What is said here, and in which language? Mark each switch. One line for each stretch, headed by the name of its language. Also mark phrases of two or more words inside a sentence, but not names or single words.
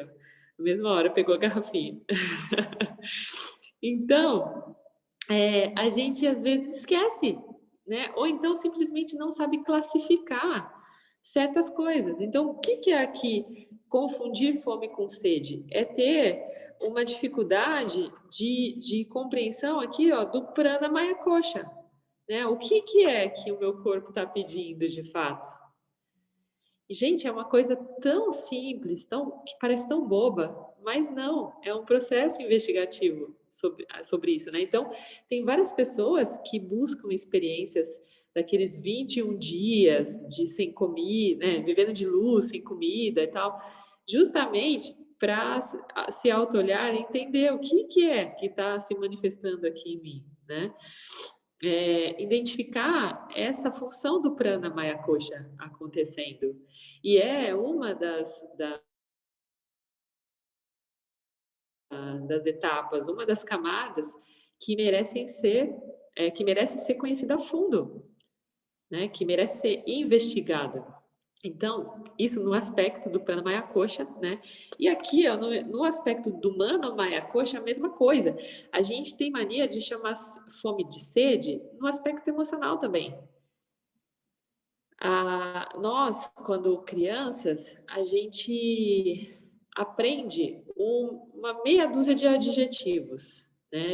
Portuguese: Na mesma hora, pegou a garrafinha. Então, a gente às vezes esquece, né? Ou então simplesmente não sabe classificar certas coisas. Então, o que é aqui confundir fome com sede? É ter uma dificuldade de compreensão aqui, ó, do
Sanskrit: प्राण मय कोश,
Portuguese: né? O que é que o meu corpo está pedindo de fato? E, gente, é uma coisa tão simples, que parece tão boba, mas não, é um processo investigativo sobre isso, né? Então, tem várias pessoas que buscam experiências daqueles 21 dias de sem comida, né? Vivendo de luz, sem comida e tal, justamente para se auto-olhar e entender o que é que está se manifestando aqui em mim, né? Identificar essa função do
Sanskrit: प्राण मय कोश
Portuguese: acontecendo. E é uma das etapas, uma das camadas que que merece ser conhecida a fundo, né? Que merece ser investigada. Então, isso no aspecto do
Sanskrit: प्राण मय कोश,
Portuguese: né? E aqui, ó, no aspecto do
Sanskrit: मनो मय कोश,
Portuguese: a mesma coisa. A gente tem mania de chamar fome de sede no aspecto emocional também. Nós, quando crianças, a gente aprende uma meia dúzia de adjetivos, né?